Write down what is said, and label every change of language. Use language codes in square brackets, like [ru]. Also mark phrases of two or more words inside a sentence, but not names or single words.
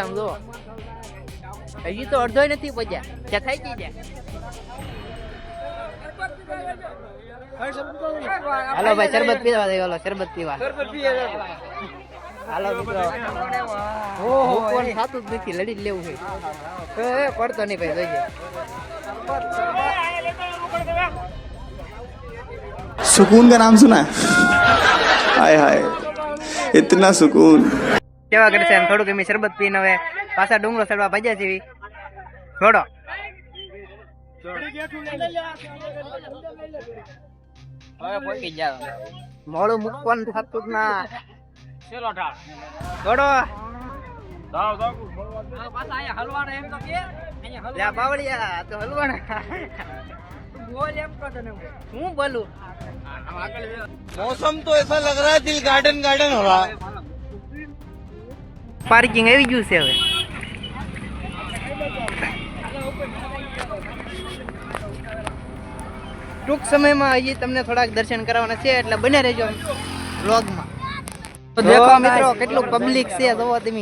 [gu] આમ જો હજી તો અડધોય નથી પહોંચ્યા, ત્યાં થાકી જાય. હાલો ભાઈ શરબત પીવા દે. હાલો શરબત પીવા. હાલો મિત્રો, કોણ થાતું જ નથી, લડી જ લેવું છે. પડતો નહીં ભાઈ, જોઈજે. [hi] सुकून का नाम सुना है? हाय हाय इतना सुकून. [gu] કેવા કરશે એમ થોડુંક એમ શરબત પીને હવે પાછા ડુંગરો ચડવા ભાજ્યા છે. થોડો મોડું મૂકવાનું થતું જ ના. થોડો બાવળિયા તો હલવાના. હું બોલું, [hi] मौसम तो ऐसा लग रहा है दिल गार्डन गार्डन हो रहा है. [gu] પાર્કિંગ આવી ગયું છે હવે. ટૂંક સમયમાં હજી તમને થોડાક દર્શન કરવાના છે, એટલે બને રહેજો વ્લોગમાં. તો દેખો મિત્રો કેટલું પબ્લિક છે, જોવો તમે.